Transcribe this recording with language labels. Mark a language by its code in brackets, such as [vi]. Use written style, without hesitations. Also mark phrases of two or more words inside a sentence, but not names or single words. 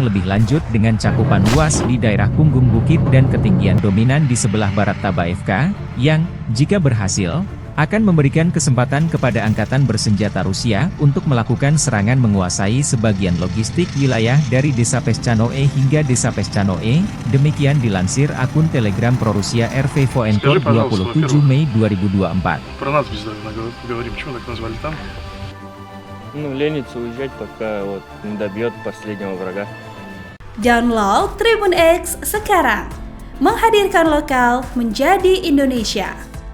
[id] lebih lanjut dengan cakupan luas di daerah punggung bukit dan ketinggian dominan di sebelah barat Tabaevka, yang, jika berhasil, akan memberikan kesempatan kepada angkatan bersenjata Rusia untuk melakukan serangan menguasai sebagian logistik wilayah dari desa Peshchanoe hingga desa Peshchanoe, demikian dilansir akun Telegram Pro-Rusia RV Voenko 27 Mei 2024. [ru] Про нас бездарно говорим, почему так назвали там? Ленится уезжать, пока вот не добьет последнего врага. [id] Download Tribun X sekarang, menghadirkan lokal menjadi Indonesia.